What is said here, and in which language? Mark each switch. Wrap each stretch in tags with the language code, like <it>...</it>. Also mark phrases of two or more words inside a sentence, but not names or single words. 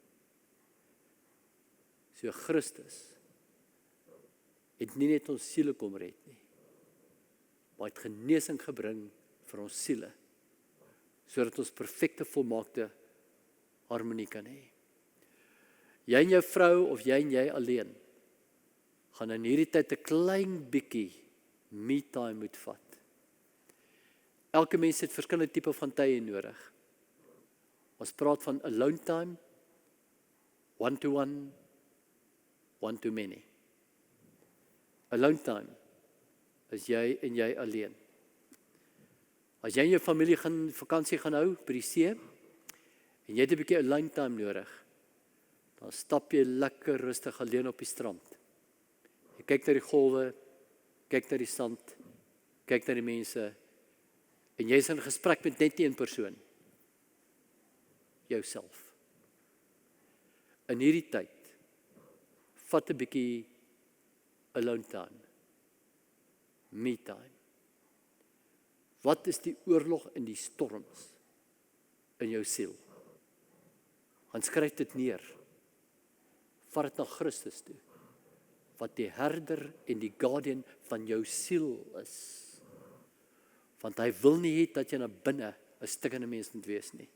<af>So Christus het nie net ons siele kom red nie, maar het genesing gebring vir ons siele, sodat ons perfekte, volmaakte harmonie kan hê. Jy en jou vrou of jy en jy alleen gaan in hierdie tyd 'n klein bietjie me-time moet vat. Elke mens het verskillende tipe van tye nodig. Ons praat van</af> <en>alone time, one-to-one, one-to-many. Alone time</en> <af>is jy en jy alleen. As jy en jou familie vakansie gaan hou by die see, en jy het 'n bietjie</af> <en>alone time</en> <af>nodig, dan stap jy lekker rustig alleen op die strand. Jy kyk na die golwe, kyk na die sand, kyk na die mense, en jy is in gesprek met net een persoon, jouself. In hierdie tyd, vat 'n bietjie</af> <en>alone time, me time.</en> <af>Wat is die oorlog en die storms in jou siel? gaan skryf dit neer. Vat dit na Christus toe, wat die herder en die guardian van jou siel is. Want hy wil nie hê dat jy na binne 'n stikkende mens moet wees nie.</af>